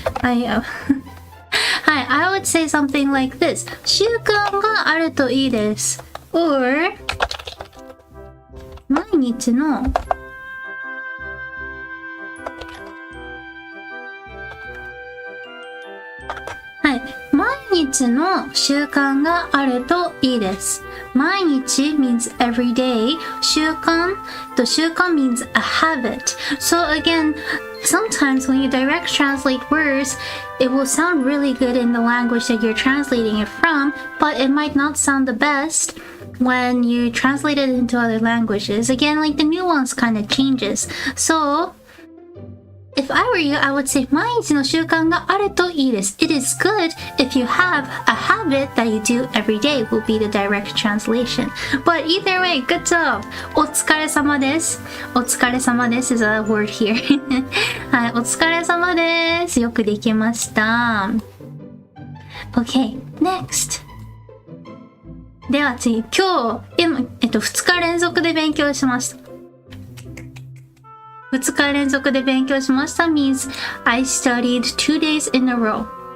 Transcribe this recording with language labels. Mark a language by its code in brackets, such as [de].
[en] はい、はい、I would say something like this. [ja] 習慣があるといいです。or 毎日の毎日の習慣があるといいです。 [en] 毎日 means every day. 習慣 means a habit. So again, sometimes when you direct translate words, it will sound really good in the language that you're translating it from, but it might not sound the best when you translate it into other languages. Again, like the nuance kind of changes. So if I were you, I would say [ja] 毎日の習慣があるといいです。 [en] It is good if you have a habit that you do every day will be the direct translation. But either way, good job! [ja] お疲れ様です。 [en] お疲れ様です is a word here. [ja] はい、お疲れ様です。よくできました。 [en] Okay, next. [ja] では次、今日、2日連続で勉強しました。 2日連続で勉強しました [en] means I studied 2 days in a row.